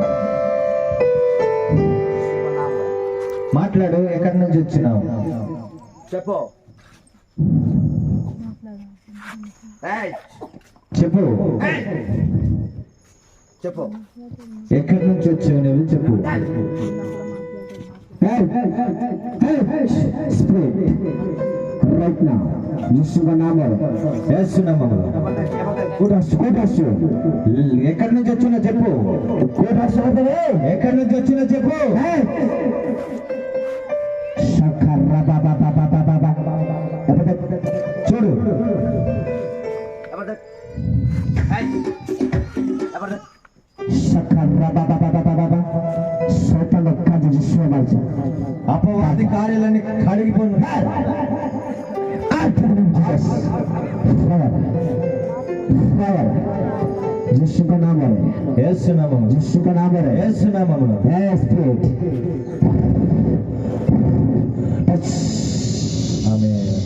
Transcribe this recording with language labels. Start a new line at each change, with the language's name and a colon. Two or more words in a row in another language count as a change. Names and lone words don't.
Telugu: మాట్లాడు. ఎక్కడి నుంచి వచ్చినావు? చెప్పు చెప్పు చెప్పు. ఎక్కడి నుంచి వచ్చావు నువ్వు? చెప్పు.
English: right now
Hindi: यीशु का नाम है
Telugu: యేసునామములో. ఎక్కడి నుంచి వచ్చినా చెప్పు. ఎక్కడి నుంచి వచ్చినా చెప్పు. చూడు అపవాది కార్యాలన్నీ కడిగిపోను.
Hindi: यीशु का नाम है
Telugu: యేసునామములో.
Hindi: यीशु का नाम है
Telugu: యేసునామములో.
Hindi: स्पिरिट
Telugu: ఆమేన్